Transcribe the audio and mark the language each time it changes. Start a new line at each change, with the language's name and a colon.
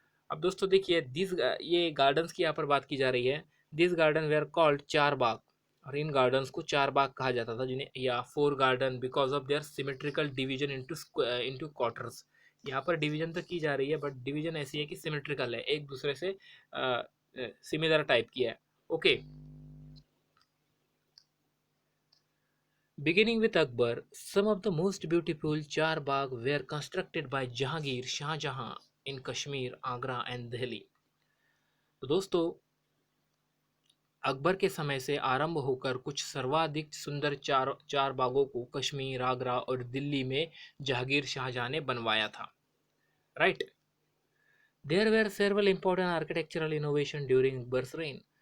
Hindi: अब दोस्तों देखिए, ये गार्डन्स की यहाँ पर बात की जा रही है।
English: This garden were called 4 बाग।
Hindi: और इन गार्डन्स को चार बाग कहा जाता था, जिन्हें या
English: Four garden because of their symmetrical division into quarters.
Hindi: यहाँ पर डिवीजन तो की जा रही है बट डिवीजन ऐसी है कि सिमेट्रिकल है, एक दूसरे से सिमिलर टाइप की है।
English: Okay, beginning with Akbar, some of the most beautiful char bagh were constructed by Jahangir Shah Jahan in Kashmir, Agra and Delhi।
Hindi: तो दोस्तों, अकबर के समय से आरंभ होकर कुछ सर्वाधिक सुंदर चार बागों को कश्मीर, आगरा और दिल्ली में जहांगीर शाहजहां ने बनवाया था।
English: Right, there were several important architectural innovation during Akbar's reign.